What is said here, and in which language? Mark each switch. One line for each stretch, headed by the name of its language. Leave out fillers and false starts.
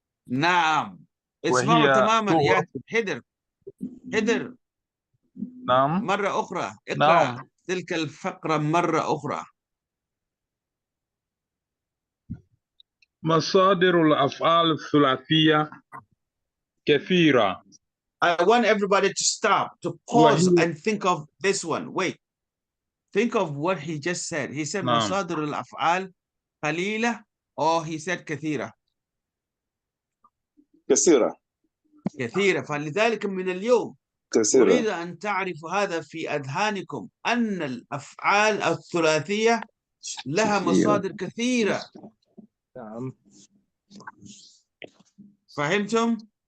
Arabic: نعم، اسمعوا تماما يا حدر. نعم. مرة أخرى اقرأ تلك الفقرة مرة أخرى. مصادر الأفعال الثلاثية كثيرة.
English: I want everybody to stop, to pause and think of this one. Wait. Think of what he just said. He said
Arabic: مصادر الأفعال قليلة,
English: or he said كثيرة.
Arabic: كثيرة. فلذلك من اليوم أريد أن تعرفوا هذا في أذهانكم، أن الأفعال الثلاثية لها مصادر كثيرة. نعم. فهمتم؟